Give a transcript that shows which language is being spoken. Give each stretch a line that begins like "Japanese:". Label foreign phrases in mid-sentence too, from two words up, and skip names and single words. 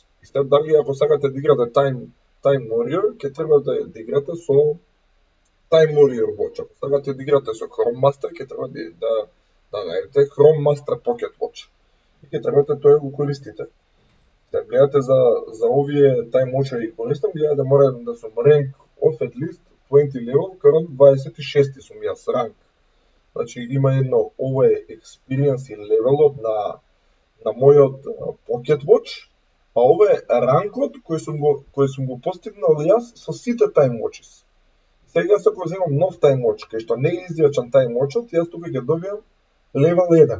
Macedonian: И сега дали ако сакате да играте Time Warrior, ќе треба да играте со Time Warrior Watch. Ако сакате да играте со Chrome Master, ќе треба да најдете Chrome Master Pocket Watch. И ќе треба тоа го користите. Да гледате за овие Time Watch ги користам, гледате мора да сум
English: rank of at least 20 level, current 26
Macedonian: сум јас rank. Значи има едно, ова е experience и левелот на мојот Pocket Watch, а ова е ранкот кој сум го постигнал јас со сите Time Watches. Сега јас ако земам нов Time Watch, кај што не е изјачан Time Watchот, јас тука ќе добијам левел 1.